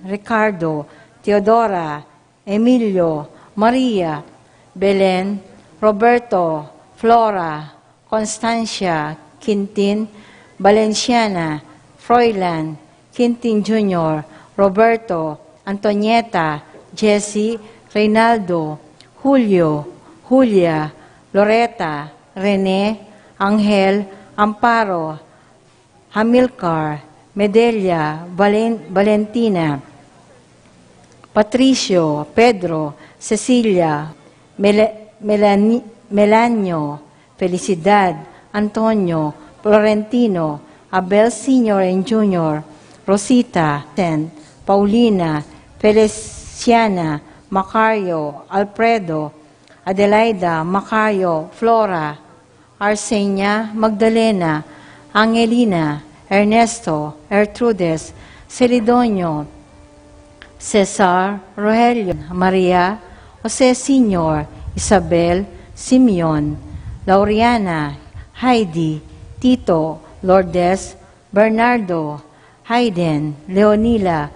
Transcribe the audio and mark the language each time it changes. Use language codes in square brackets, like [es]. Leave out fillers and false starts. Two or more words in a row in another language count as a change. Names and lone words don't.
[en] Ricardo, Teodora, Emilio, Maria, Belen, Roberto, Flora, Constancia, Quintin, Valenciana, Froilan, Quintin Jr., Roberto, Antonieta, Jesse, Reynaldo, Julio, Julia, Loretta, Rene, Angel, Amparo, Hamilcar, Medelia, Valentina, Patricio, Pedro, Cecilia, Melanio, Felicidad, Antonio, Florentino, Abel Sr. and Jr., Rosita, Paulina, Feliciana, Macario, Alfredo, Adelaida, Macario, Flora, Arsenia, Magdalena, Angelina, Ernesto, Ertrudes, Celidonio, Cesar, Rogelio, Maria, Jose Sr., Isabel, Simeon, Lauriana, Heidi, Tito, Lourdes, Bernardo, Hayden, Leonila,